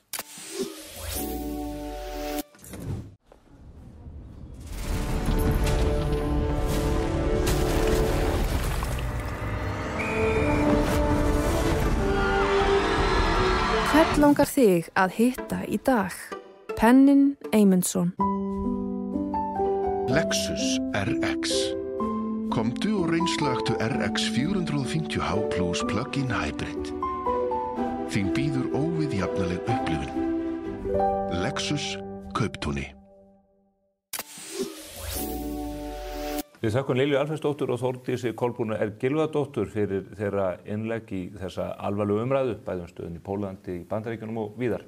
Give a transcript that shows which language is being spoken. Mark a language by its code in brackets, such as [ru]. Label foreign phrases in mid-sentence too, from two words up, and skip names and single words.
[is] Hvern langar þig að hitta í dag? Pennin Eymundsson. Lexus RX. Komdu og reynslagtu RX 450h Plus [en] plug-in hybrid. [is] Þín býður óviðjafnaleg upplifun. Lexus Kauptúni. Við þökkum Lilju Alfreðsdóttur og Þórdísi Kolbrúnu Gylfadóttur fyrir þeirra innlegg í þessa alvarlegu umræðu, bæði stöðunni í Pólandi, í Bandaríkjunum og víðar.